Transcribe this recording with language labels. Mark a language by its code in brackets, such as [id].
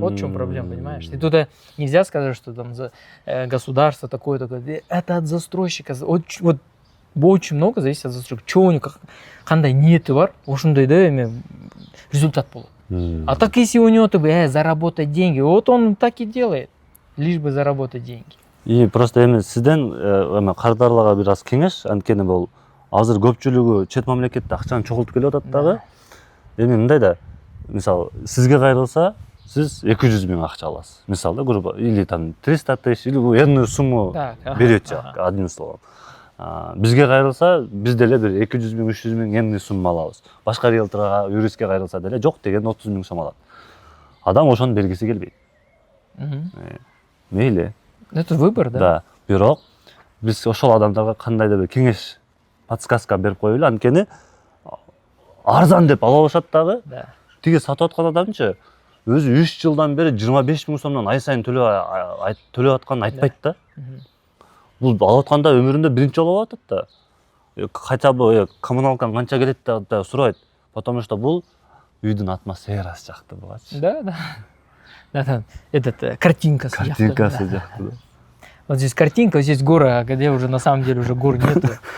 [ru] Вот в чем проблема, понимаешь? И тут нельзя сказать, что там государство такое. Это от застройщика. Вот очень много зависит от застройщика. Что у него, [ky] қандай ниеті бар, ошондой да результат болот. [ru] А так если у него заработать деньги, вот он так и делает, лишь бы заработать деньги. [ky] И просто сизден кардарларга бир аз кеңеш, анткени бул азыр көпчүлүгү чет мамлекетте акчаны чогултуп келип атат дагы. Эми мындай да, мисалы сизге кайрылса, сиз 200 000 акча аласыз. Мисалы да, [ru] грубо, или там 300 000, или энную сумму берет одним словом. [ky] Бизге кайрылса, биз деле бир 200 000, 300 000 энный сумма алабыз. Башка риэлторго, юристке кайрылса деле жок деген 30 000 сом алат. Адам ошону бергиси келбейт. Мейли. [ru] Это выбор, да? Да. [ky] Бирок биз ошол адамдарга кандайдыр бир кеңеш, подсказка берип коелу, анткени арзан деп ала алышат дагы. [ru] Да. [ky] Тиги сатып аткан адамчы өзү 3 жылдан бери 25 000 сомдон ай сайын төлөп атканын айтпайт да. Бул алып атканда өмүрүндө биринчи жолу алып атат да. Хотя бы коммуналкаң канча келет да сурайт. [ru] Потому что [ky] бул үйдүн атмосферасы жакты булачы. [ru] Да. Да, этот картинка. [ky] Картинкасы жакты. [ru] Вот здесь картинка, вот здесь гора, где уже на самом деле уже гор нету.